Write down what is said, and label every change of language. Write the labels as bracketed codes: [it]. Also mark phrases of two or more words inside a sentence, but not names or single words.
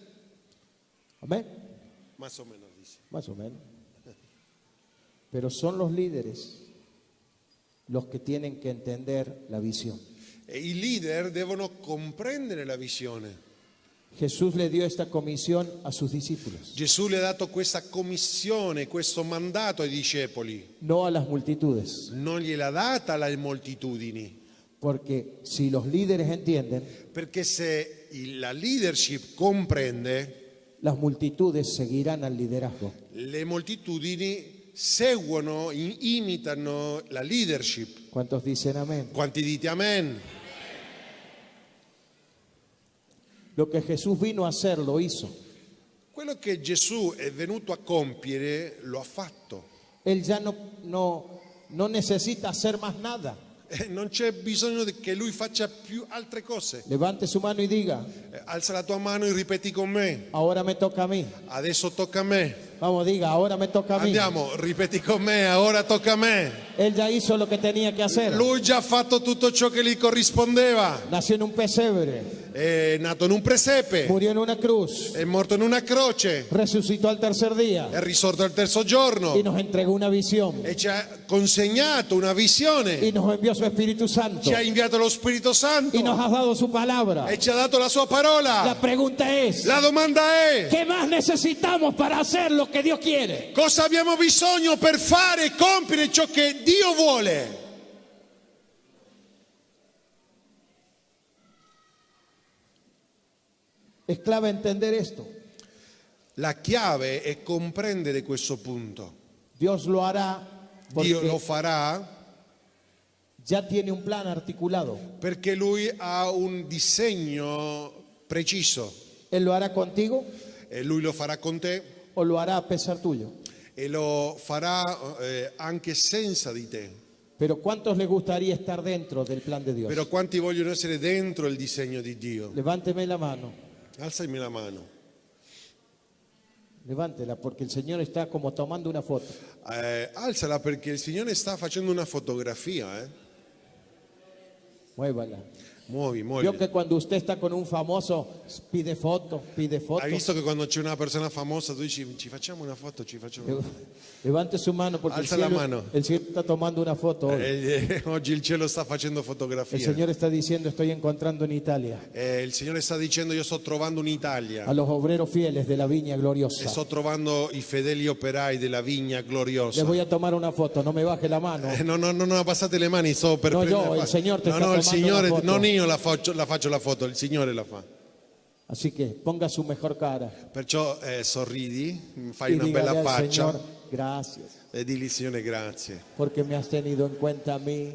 [es] Amén. Más o menos, dice. Más o menos. Pero son los líderes los que tienen que entender la visión. [it] E i leader devono comprendere la visione. [es] Jesús le dio esta comisión a sus discípulos, [it] Gesù le ha dato questa commissione, questo mandato ai discepoli. [es] no a las multitudes. [it] Non gliel'ha data alle moltitudini, [es] Porque si los líderes entienden, [it] perché se la leadership comprende, [es] las multitudes seguirán al liderazgo. [it] le moltitudini seguono, imitano la leadership. [es] ¿Cuántos dicen amén? [it] Quanti dite amen? [es] Lo que Jesús vino a hacer lo hizo. [it] Quello che Gesù è venuto a compiere lo ha fatto. [es] Él ya no necesita hacer más nada. [it] Non c'è bisogno che lui faccia più altre cose. [es] Levante su mano y diga, [it] Alza la tua mano e ripeti con me. [es] ahora me toca a mí. [it] Adesso tocca a me. [es] Vamos, diga, ahora me toca a mí. [it] Andiamo, ripeti con me, ora tocca a me. [es] Él ya hizo lo que tenía que hacer. [it] Lui già ha fatto tutto ciò che gli corrispondeva. [es] Nació en un pesebre. [it] è nato in un presepe, [es] murió en una cruz, [it] è morto in una croce, [es] resucitó al tercer día [it] è risorto al terzo giorno [es] y nos entregó una visión [it] e ci ha consegnato una visione, [es] y nos envió su Espíritu Santo [it] ci ha inviato lo Spirito Santo [es] y nos ha dado su palabra. [it] e ci ha dato la sua [es] La [it] parola. [es] pregunta es, [it] La domanda è: [es] ¿qué más necesitamos para hacer lo que Dios quiere? [it] cosa abbiamo bisogno per fare e compiere ciò che Dio vuole? [es] Es clave entender esto. [it] La chiave è comprendere questo punto. [es] Dios lo hará [it] Dio lo [es] porque [it] farà [es] ya tiene un plan articulado. [it] perché Lui ha un disegno preciso [es] Él lo hará contigo [it] e Lui lo farà con te [es] o lo hará a pesar tuyo. [it] e lo farà anche senza di te. [es] Pero ¿cuántos les gustaría estar dentro del plan de Dios? [it] Però quanti vogliono essere dentro il disegno di Dio? [es] Levánteme la mano, [it] Alzami la mano. [es] levántela, porque el Señor está como tomando una foto. [it] Alzala perché il Signore sta facendo una fotografia. [es] Muévala. [it] Muovi, [es] Vio [it] muovi. [es] que cuando usted está con un famoso, pide foto, pide foto. [it] Hai visto che quando c'è una persona famosa tu dici ci facciamo una foto, ci facciamo una foto. [es] Levante su mano porque [it] Alza la mano. [es] el cielo está tomando una foto hoy. [it] Oggi il cielo sta facendo [es] El [it] fotografia. [es] Señor está diciendo, estoy encontrando en Italia [it] Il Signore sta dicendo io sto trovando un'Italia [es] a los obreros fieles de la viña [it] e gloriosa. sto trovando i fedeli operai della vigna gloriosa. [es] Les voy a tomar una foto, no me baje la mano. [it] No, passate le mani, sto per No, prendere io, la il Signore ti sta il [es] tomando [it] Signore, [es] una foto. [it] non io la faccio la foto, il Signore la fa. [es] Así que ponga su mejor cara [it] Perciò sorridi, fai [es] y [it] una [es] dígale [it] bella [es] al [it] faccia [es] Señor, gracias, [it] e digli Signore grazie, [es] porque me has tenido en cuenta a mí